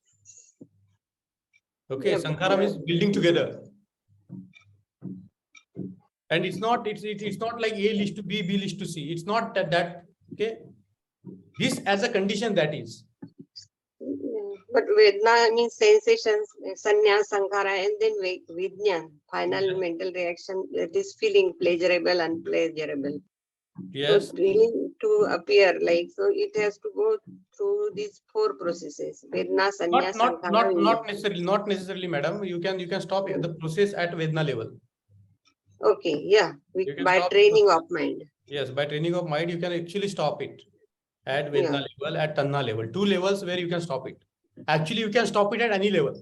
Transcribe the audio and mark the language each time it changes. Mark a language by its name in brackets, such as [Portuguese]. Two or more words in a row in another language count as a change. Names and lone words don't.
[English] Okay, Yeah, sankhara means building together. And it's not like A leads to B, B leads to C. It's not that okay. This as a condition, that is. But Vedna means sensations, [Pali] sanya, sankhara, [English] and then Vijnan, final mental reaction, that is feeling pleasurable, unpleasurable. Yes. So feeling to appear, so it has to go through these four processes. [Pali] Vedna, sanya, sankhara, [English] Not necessarily, madam. You can stop the process at Vedna level. Okay, yeah, by stop training of mind. Yes, by training of mind, you can actually stop it at Vedna level, at Tanna level. Two levels where you can stop it. Actually, you can stop it at any level.